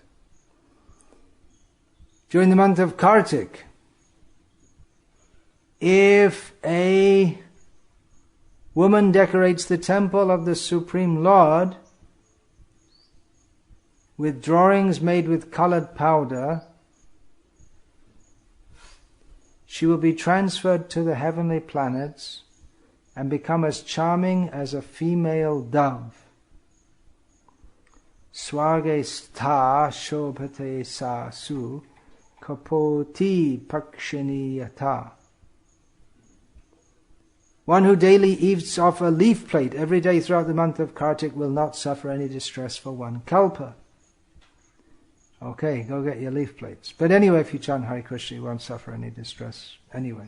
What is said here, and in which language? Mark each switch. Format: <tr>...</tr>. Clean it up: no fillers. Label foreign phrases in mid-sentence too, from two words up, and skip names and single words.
<en>During the month of Kartik, if a woman decorates the temple of the Supreme Lord with drawings made with colored powder, she will be transferred to the heavenly planets and become as charming as a female dove.</en> <sa>Swarge stha shobhate sa su kapoti pakshini yata.</sa> <en>One who daily eats off a leaf plate every day throughout the month of Kartik will not suffer any distress for 1 kalpa. Okay, go get your leaf plates. But anyway, if you chant Hare Krishna, you won't suffer any distress anyway.</en>